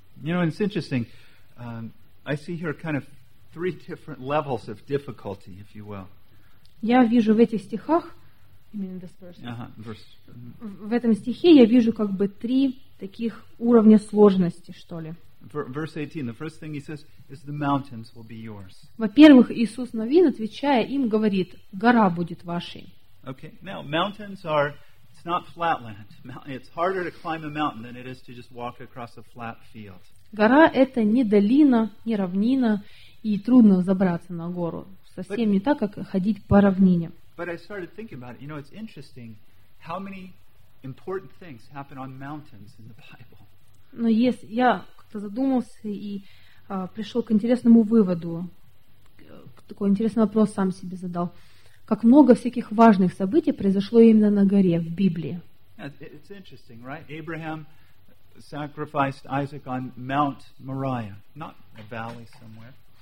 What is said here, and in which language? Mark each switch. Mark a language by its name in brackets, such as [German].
[English] You know, it's interesting. I see here kind of three different levels of difficulty, if you will. [Russian] Я вижу в этих стихах, в этом стихе я вижу как бы три таких уровня сложности, что ли. [English] Verse 18. The first thing he says is the mountains will be yours. [Russian] Во-первых, Иисус Навин, отвечая им, говорит: гора будет вашей. [English] Okay. Now mountains are, it's not flat land. It's harder to climb a mountain than it is to just walk across a flat field. [Russian] Гора это не долина, не равнина, и трудно забраться на гору. Совсем не так, как ходить по равнине. [English] But I started thinking about it. You know, it's interesting how many important things happen on mountains in the Bible. [Russian] Но есть, я как-то задумался и пришел к интересному выводу, такой интересный вопрос сам себе задал. Как много всяких важных событий произошло именно на горе, в Библии. [English] It's interesting, right? Abraham sacrificed Isaac on Mount Moriah, not a valley somewhere.